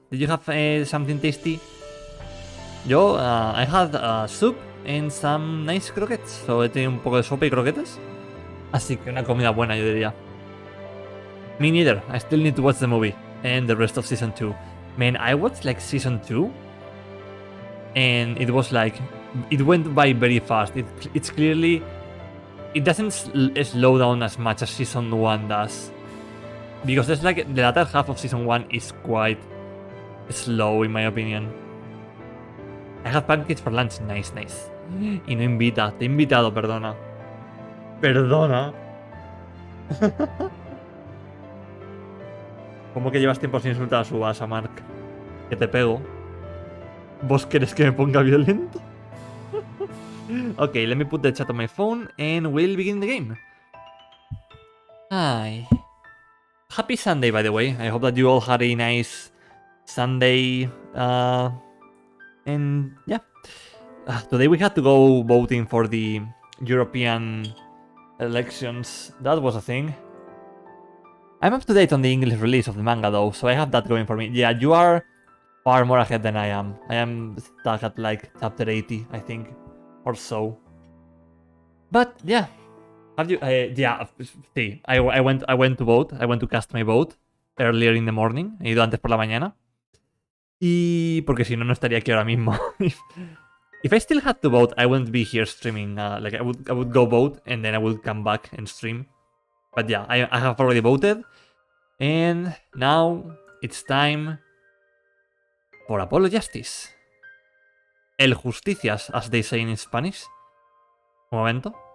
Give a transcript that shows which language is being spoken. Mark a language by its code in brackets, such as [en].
[en] Did you have something tasty? Yo, I had soup and some nice croquettes. [es] So he tenido un poco de sopa y croquetes. Así que una comida buena, yo diría. [en] Me neither. I still need to watch the movie and the rest of season 2. Man, I watched like season 2 and it was like it went by very fast. It's clearly it doesn't slow down as much as season 1 does, because there's like the latter half of season 1 is quite slow in my opinion. I have pancakes for lunch, nice. [es] Y no invita, te he invitado, perdona. ¿Cómo que llevas tiempo sin insultar a su base, Mark? Que te pego. ¿Vos querés que me ponga violento? [en] Okay, let me put the chat on my phone and we'll begin the game. Hi. Happy Sunday, by the way. I hope that you all had a nice Sunday. And yeah. Today we had to go voting for the European elections. That was a thing. I'm up to date on the English release of the manga though, so I have that going for me. Yeah, you are far more ahead than I am. I am stuck at like chapter 80, I think, or so. But yeah, have you? Yeah, sí. I went to vote. I went to cast my vote earlier in the morning. [es] He ido antes por la mañana. Y porque si no, no estaría aquí ahora mismo. [en] If I still had to vote, I wouldn't be here streaming. Like I would go vote and then I would come back and stream. But yeah, I have already voted, and now it's time for Apollo Justice. [es] El Justicias, as they say in Spanish. Un momento.